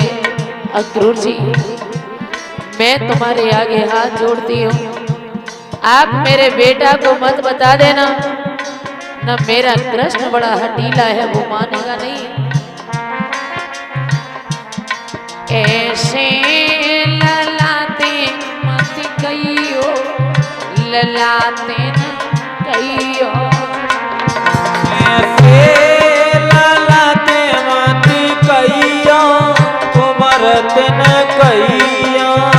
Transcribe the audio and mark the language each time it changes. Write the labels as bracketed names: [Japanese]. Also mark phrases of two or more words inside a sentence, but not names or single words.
[Hindi] अक्रूर जी, मैं तुम्हारे आगे हाथ जोड़ती हूँ, आप मेरे बेटा को मत बता देना। न मेरा कृष्ण बड़ा हठीला है, वो मानेगा नहीं। [Braj] ऐसे ललाते मत कहियो, ललाते न कहियो। ऐसे ललाते मत कहियो, कुमरत न कहियो।